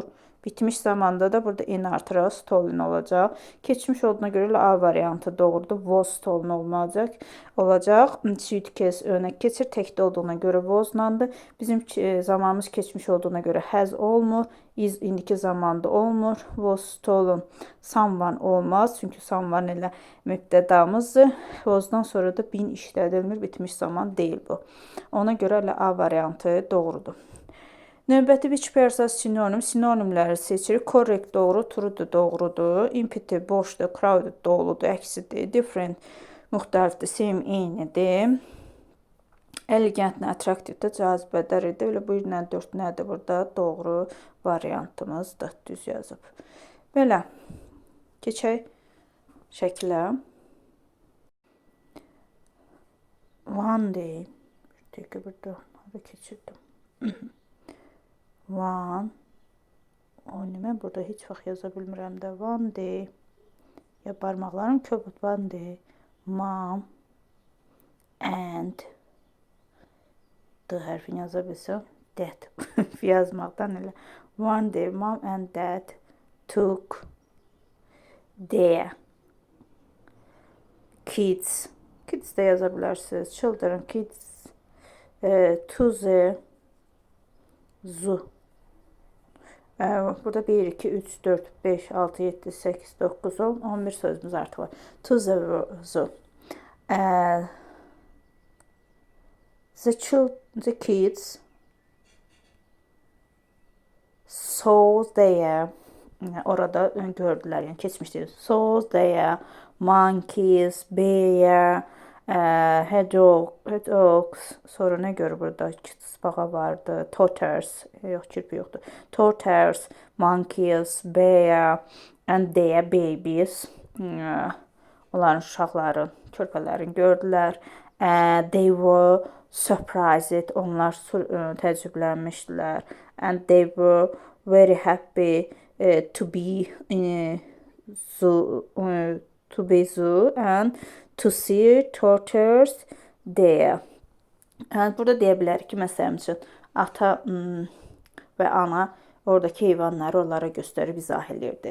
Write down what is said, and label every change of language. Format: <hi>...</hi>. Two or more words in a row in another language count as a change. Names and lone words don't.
<az>Bitmiş zamanda da burada in artıraq stolen olacaq. Keçmiş olduğuna görə A variantı doğrudur.</az> <en>Was stolen</en> <az>olacaq. Suitcase önə keçir. Təkdə olduğuna görə was-landır. Bizim zamanımız keçmiş olduğuna görə has olmur. Is indiki zamanda olmur.</az> <en>Was stolen someone olmaz.</en> <az>Çünki someone ilə mübtədamızdır. Was-dan sonra da been işlədilmir. Bitmiş zaman deyil bu. Ona görə elə A variantı doğrudur. Növbəti</az> <en>which pairs</en> <az>sinonim. Sinonimləri seçirik. Correct doğru, true doğrudur. Empty boşdur, crowded doludur, əksidir. Different müxtəlifdir, same eynidir.</az> <en>Elegant, attractive</en> <az>də cazibədar idi. Elə bu 4 nədir burada? Doğru variantımızdır. Düz yazıb. Belə. Keçək şəklə.</az> <en>One day.</en> <az>Bir dəqiqə burada keçirdim.</az> <en>One.</en> <az>Mən burada heç vaxt yaza bilmirəm də.</az> <en>One day.</en> <az>Ya barmaqlarım köpüt.</az> <en>One day. Mom. And.</en> <az>D hərfini yaza bilsəm. Dad. yazmaqdan elə.</az> <en>One day mom and dad took their kids.</en> <az>Kids de yaza bilərsiniz.</az> <en>Children, kids to the zoo.</en> <az>Burada 1, 2, 3, 4, 5, 6, 7, 8, 9, 10, 11 sözümüz artıq var.</az> <en>To the zoo. The kids saw their,</en> <az>orada gördülər, yəni keçmişdir.</az> <en>Saw their monkeys, bear,</en> <az>hedgehogs, sonra nə görür burada? Tısbağa vardı, tortoise, yox, kirpi yoxdur.</az> <en>Tortoise, monkeys, bear and their babies.</en> <az>Onların uşaqların, körpələrin gördülər.</az> <en>They were surprised,</en> <az>onlar təəccüblənmişdilər.</az> <en>And they were very happy to be zoo and to see tortoise there.</en> <az>Burada deyə bilərik ki, məsələn üçün ata və ana oradakı heyvanları onlara göstərib izah edirdi.</az>